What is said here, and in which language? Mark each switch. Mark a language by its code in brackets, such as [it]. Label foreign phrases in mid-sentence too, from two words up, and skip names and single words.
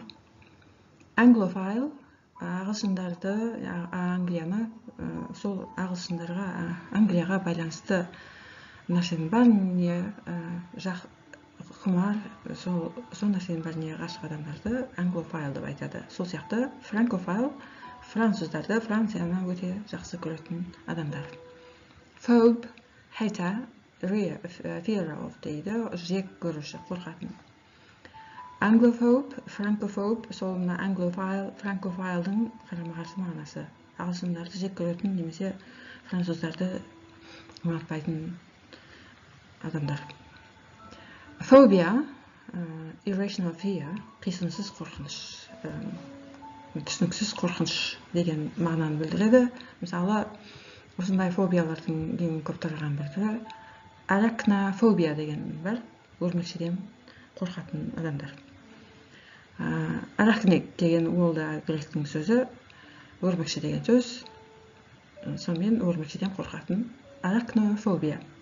[kk] Anglophile ағылшындарды, Англияны, сол Англияға байланысты нәрсенің бәріне құмар, сол нәрсенің бәріне ғашық адамдарды Anglophile деп айтады. Сол сияқты Francophile француздарды, Францияны өте жақсы көретін адамдар. [en] Phobe hater, fear of [kk] дейді, жек көруші, қорқатын. [en] Anglophobe, Francophobe, [kk] сол [en] Anglophile, Francophile'дың [kk] қарама-қарсы мағынасы. Ағылшындарды жек көретін немесе француздарды ұнатпайтын адамдар. [en] Phobia, irrational fear, [kk] қисынсыз қорқыныш, түсініксіз қорқыныш деген мағынаны білдіреді. Мысалы, осындай фобиялардың ең көп тараған бірі arachnophobia деген бар, өрмекшіден қорқатын адамдар. Арахник деген ол да гректің сөзі, өрмекші деген сөз, сонымен өрмекшіден қорқатын arachnophobia.